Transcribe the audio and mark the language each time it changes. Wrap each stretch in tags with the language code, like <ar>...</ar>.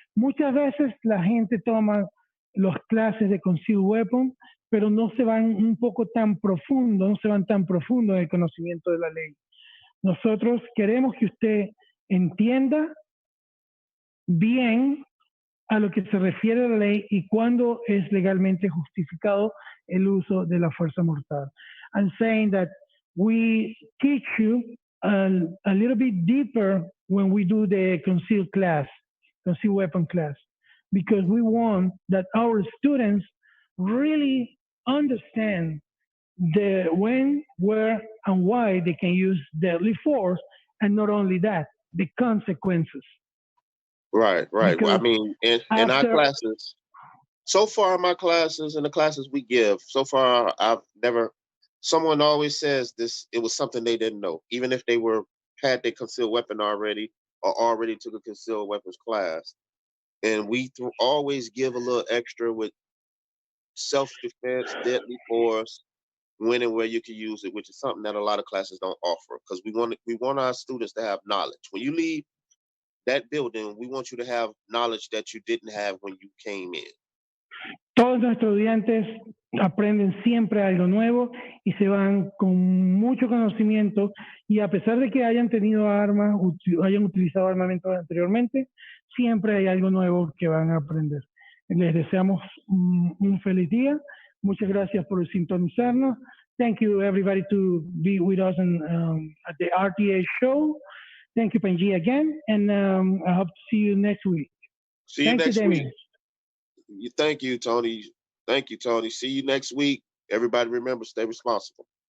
<es>Muchas veces la gente toma las clases de Concealed Weapon, pero no se van un poco tan profundo, no se van tan profundo en el conocimiento de la ley. Nosotros queremos que usted entienda bien a lo que se refiere la ley y cuándo es legalmente justificado el uso de la fuerza mortal.</es> <en>I'm saying that we teach you a little bit deeper when we do the concealed weapon class, because we want that our students really understand the when, where, and why they can use deadly force, and not only that, the consequences. Right. Well, I Because mean, in our classes, so far in my classes and the classes we give, so far I've never. Someone always says this. It was something they didn't know, even if they had their concealed weapon already or already took a concealed weapons class. And we always give a little extra with self-defense, deadly force, when and where you can use it, which is something that a lot of classes don't offer, because we want our students to have knowledge. When you leave that building, we want you to have knowledge that you didn't have when you came in.</en> <es>Todos nuestros estudiantes aprenden siempre algo nuevo y se van con mucho conocimiento, y a pesar de que hayan tenido armas, hayan utilizado armamentos anteriormente, siempre hay algo nuevo que van a aprender. Les deseamos un feliz día. Muchas gracias por sintonizarnos.</es> <en>Thank you everybody to be with us at the RDA Show. Thank you, Panji, again, and I hope to see you next week. See you next week. Damien. Thank you, Tony. Thank you, Tony. See you next week. Everybody remember, stay responsible.</en>